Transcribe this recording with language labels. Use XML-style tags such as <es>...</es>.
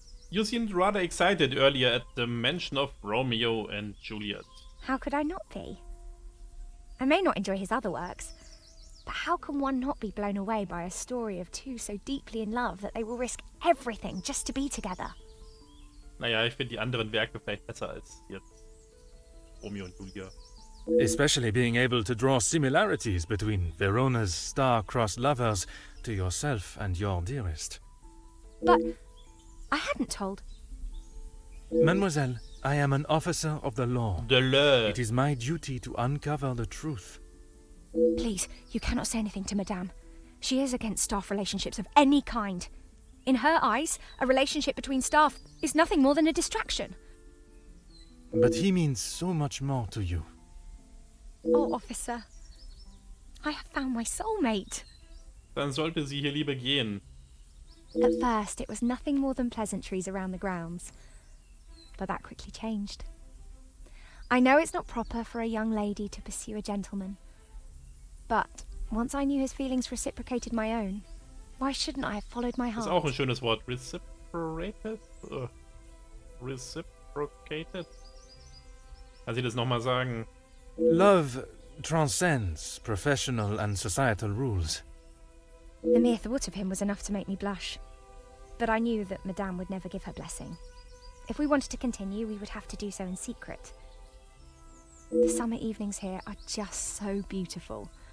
<en>You seemed rather excited earlier at the mention of Romeo and Juliet. How could I not be? I may not enjoy his other works, but how can one not be blown away by a story of two so deeply in love that they will risk everything just to be together?</en> <de>Naja, ich finde die anderen Werke vielleicht besser als jetzt Romeo und Julia.</de> <en>Especially being able to draw similarities between Verona's star-crossed lovers to yourself and your dearest. But I hadn't told. Mademoiselle, I am an officer of the law. De le. It is my duty to uncover the truth. Please, you cannot say anything to Madame. She is against staff relationships of any kind. In her eyes, a relationship between staff is nothing more than a distraction. But he means so much more to you. Oh, officer, I have found my soulmate.</en> <de>Dann sollte sie hier lieber gehen.</de> <en>At first, it was nothing more than pleasantries around the grounds, but that quickly changed. I know it's not proper for a young lady to pursue a gentleman, but once I knew his feelings reciprocated my own, why shouldn't I have followed my</en> <de>Das</de> <en>heart?</en> <de>ist auch ein schönes Wort. Reciprocated? Reciprocated? Kann sie das nochmal sagen?</de> <en>Love transcends professional and societal rules. The mere thought of him was enough to make me blush, but I knew that Madame would never give her blessing. If we wanted to continue, we would have to do so in secret. The summer evenings here are just so beautiful.</en>